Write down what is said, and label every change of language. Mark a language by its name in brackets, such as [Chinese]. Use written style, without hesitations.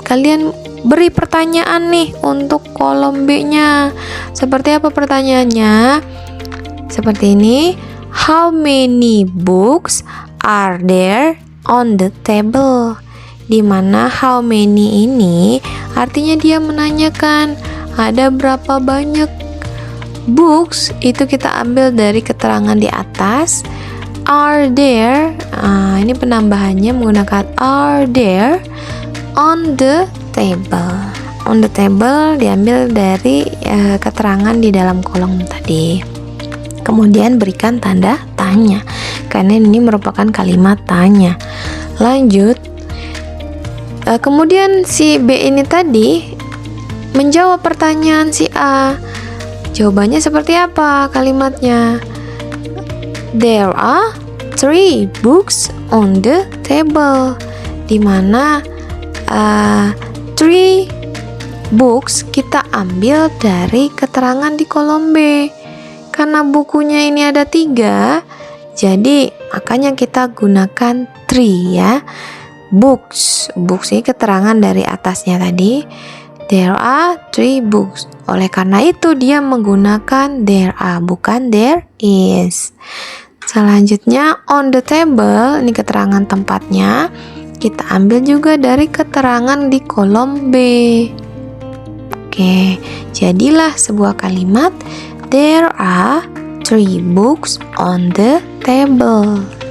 [Indonesian] Kalian beri pertanyaan nih untuk kolom B-nya. Seperti apa pertanyaannya? Seperti ini. [English] How many books are there on the table? [Indonesian] Dimana [English] how many [Indonesian] ini artinya dia menanyakan ada berapa banyak books. Itu kita ambil dari keterangan di atas. [English] Are there, [Indonesian] ini penambahannya menggunakan [English] are there on the table. On the table [Indonesian] diambil dari keterangan di dalam kolom tadi. Kemudian berikan tanda tanya, karena ini merupakan kalimat tanya. Lanjut, kemudian si B ini tadi menjawab pertanyaan si A. Jawabannya seperti apa kalimatnya? [English] There are 3 books on the table. [Indonesian] Dimana [English] 3 books [Indonesian] kita ambil dari keterangan di kolom B. Karena bukunya ini ada 3, jadi makanya kita gunakan 3 ya. Books ini keterangan dari atasnya tadi. [English] There are 3 books. [Indonesian] Oleh karena itu dia menggunakan [English] there are, [Indonesian] bukan [English] there is. [Indonesian] Selanjutnya [English] on the table, [Indonesian] ini keterangan tempatnya. Kita ambil juga dari keterangan di kolom B. Oke, jadilah sebuah kalimat. [English] There are 3 books on the table.